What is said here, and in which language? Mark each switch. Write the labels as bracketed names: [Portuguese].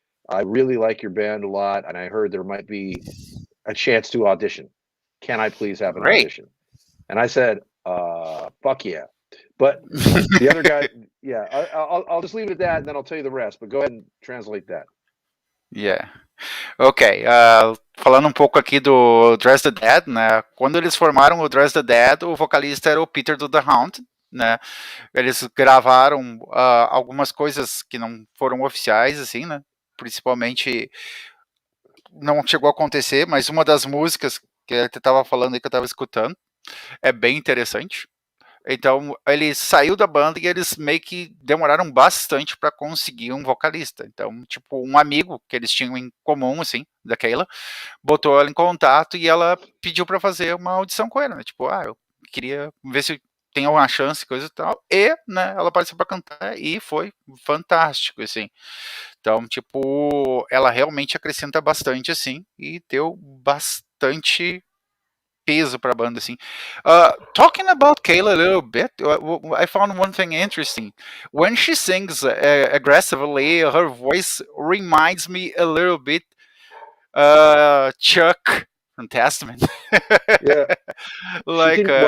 [English] I really like your band a lot, and I heard there might be a chance to audition. Can I please have an audition?" And I said, "Fuck yeah!" But the other guy, yeah, I'll just leave it at that, and then I'll tell you the rest. But go ahead and translate that. Yeah. [Portuguese] Ok, falando um pouco aqui do Dress the Dead, né? Quando eles formaram o Dress the Dead, o vocalista era o Peter do The Haunted, né? Eles gravaram algumas coisas que não foram oficiais, assim, né? Principalmente não chegou a acontecer, mas uma das músicas que ele estava falando aí que eu estava escutando é bem interessante. Então, ele saiu da banda e eles meio que demoraram bastante para conseguir um vocalista. Então, tipo, um amigo que eles tinham em comum, assim, da Kayla, botou ela em contato e ela pediu para fazer uma audição com ele, né? Tipo, eu queria ver se tem alguma chance, coisa e tal. E, né, ela apareceu para cantar e foi fantástico, assim. Então, tipo, ela realmente acrescenta bastante, assim, e deu bastante peso para a banda, assim. [English] Talking about Kayla a little bit, I found one thing interesting. When she sings aggressively, her voice reminds me a little bit Chuck from Testament. Yeah. Like